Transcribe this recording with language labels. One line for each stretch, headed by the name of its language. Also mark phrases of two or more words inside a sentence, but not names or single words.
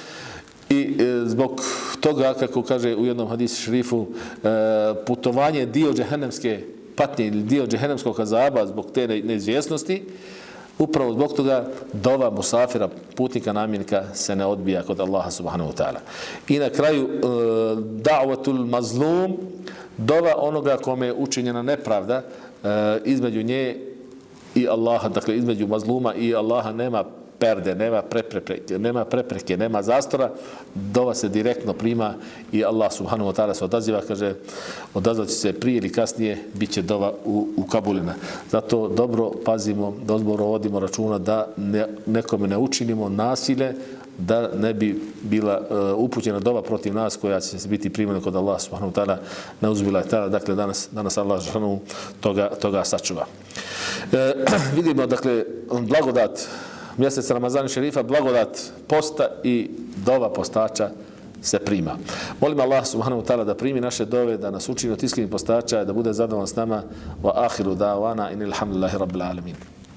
Bosnian: I zbog toga, kako kaže u jednom hadisu šerifu, putovanje dio džehennemske patnje ili dio džehennemskog azaba zbog te neizvjesnosti, upravo zbog toga dova musafira, putnika, namjernika se ne odbija kod Allaha
Arabic: سبحانه وتعالى.
Bosnian: I na kraju
Arabic: دعوة المظلوم,
Bosnian: dova onoga kome je učinjena nepravda, između nje i Allaha, dakle između mazluma i Allaha nema perde, nema prepreke, nema zastora, dova se direktno prima i Allah
Arabic: سبحانه وتعالى
Bosnian: se odaziva, kaže, odazvat će se prije ili kasnije, bit će dova ukabulina. Zato dobro pazimo, dobro vodimo računa da nekome ne učinimo nasilje, da ne bi bila upućena dova protiv nas koja će biti primljena kod Allah
Arabic: سبحانه وتعالى نعوذ بالله تعالى.
Bosnian: Dakle, danas Allah subhanahu toga sačuva. Vidimo, dakle, blagodat mjeseca Ramazana šerifa, blagodat posta i dova postača se prima. Molim Allah
Arabic: سبحانه وتعالى
Bosnian: da primi naše dove, da nas učini od iskrenih postača, da bude zadovoljan s nama.
Arabic: وآخر دعوانا أن الحمد لله رب العالمين.